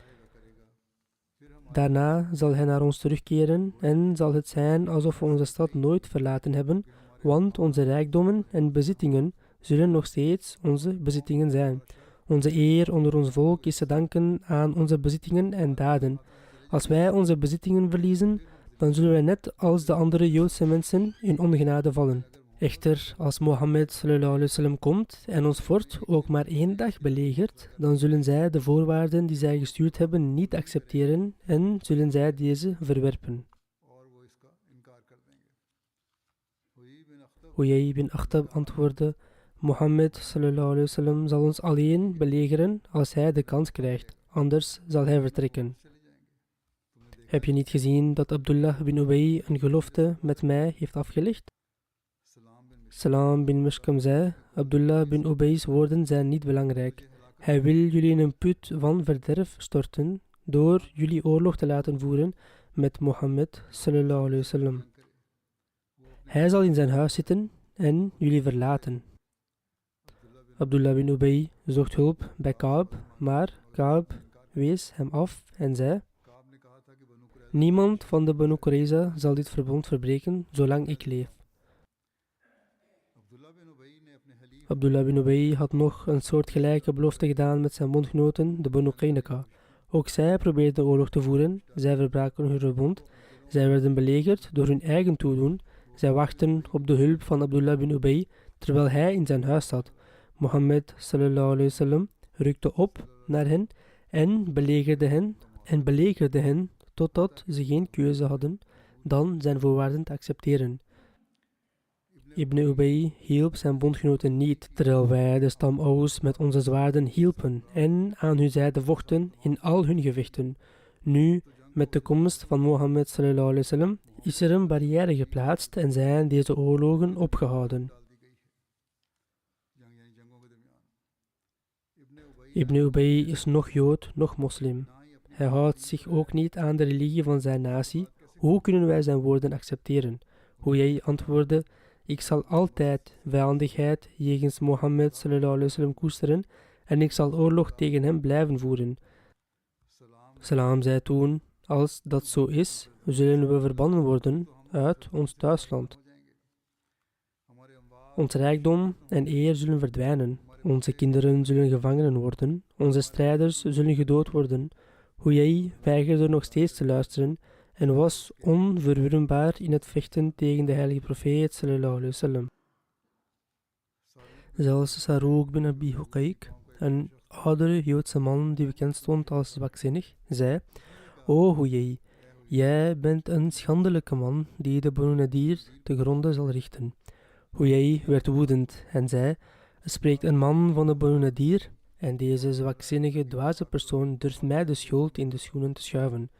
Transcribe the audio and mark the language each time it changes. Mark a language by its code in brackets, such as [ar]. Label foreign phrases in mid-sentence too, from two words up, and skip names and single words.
[nl] Daarna zal hij naar ons terugkeren en zal het zijn alsof we onze stad nooit verlaten hebben, want onze rijkdommen en bezittingen zullen nog steeds onze bezittingen zijn. Onze eer onder ons volk is te danken aan onze bezittingen en daden. Als wij onze bezittingen verliezen, dan zullen wij net als de andere Joodse mensen in ongenade vallen. Echter, als Mohammed [ar] صلى الله عليه وسلم [nl] komt en ons fort ook maar 1 dag belegert, dan zullen zij de voorwaarden die zij gestuurd hebben niet accepteren en zullen zij deze verwerpen. Huyay bin Akhtab antwoordde: Mohammed [ar] صلى الله عليه وسلم [nl] zal ons alleen belegeren als hij de kans krijgt, anders zal hij vertrekken. Heb je niet gezien dat Abdullah bin Ubay een gelofte met mij heeft afgelegd? Salam bin Mashkam zei: Abdullah bin Ubay's woorden zijn niet belangrijk. Hij wil jullie in een put van verderf storten door jullie oorlog te laten voeren met Mohammed [ar] صلى الله عليه وسلم. [nl] Hij zal in zijn huis zitten en jullie verlaten. Abdullah bin Ubay zocht hulp bij Kaab, maar Kaab wees hem af en zei: niemand van de Banu Qurayza zal dit verbond verbreken zolang ik leef. Abdullah bin Ubay had nog een soortgelijke belofte gedaan met zijn bondgenoten, de Banu Qaynuqa. Ook zij probeerden oorlog te voeren, zij verbraken hun verbond, zij werden belegerd door hun eigen toedoen, zij wachten op de hulp van Abdullah bin Ubay, terwijl hij in zijn huis zat. Mohammed [ar] صلى الله عليه وسلم [nl] rukte op naar hen en belegerde hen totdat ze geen keuze hadden dan zijn voorwaarden te accepteren. Ibn Ubay hielp zijn bondgenoten niet, terwijl wij de stam Aus met onze zwaarden hielpen en aan hun zijde vochten in al hun gevechten. Nu, met de komst van Mohammed [ar] صلى الله عليه وسلم, [nl] is er een barrière geplaatst en zijn deze oorlogen opgehouden. Ibn Ubay is nog Jood, nog moslim. Hij houdt zich ook niet aan de religie van zijn natie. Hoe kunnen wij zijn woorden accepteren? Huyay antwoordde: ik zal altijd vijandigheid jegens Mohammed [ar] صلى الله عليه وسلم [nl] koesteren en ik zal oorlog tegen hem blijven voeren. Salam zei toen: als dat zo is, zullen we verbannen worden uit ons thuisland. Ons rijkdom en eer zullen verdwijnen. Onze kinderen zullen gevangenen worden. Onze strijders zullen gedood worden. Huyay weigerde nog steeds te luisteren en was onverwrikbaar in het vechten tegen de heilige profeet [ar] صلى الله عليه وسلم. [nl] Zelfs Saruq bin Abi Huqayq, een oudere Joodse man die bekend stond als zwakzinnig, zei: O Huyay, jij bent een schandelijke man die de Banu Nadir te gronde zal richten. Huyay werd woedend en zei: er spreekt een man van de Banu Nadir en deze zwakzinnige, dwaze persoon durft mij de schuld in de schoenen te schuiven.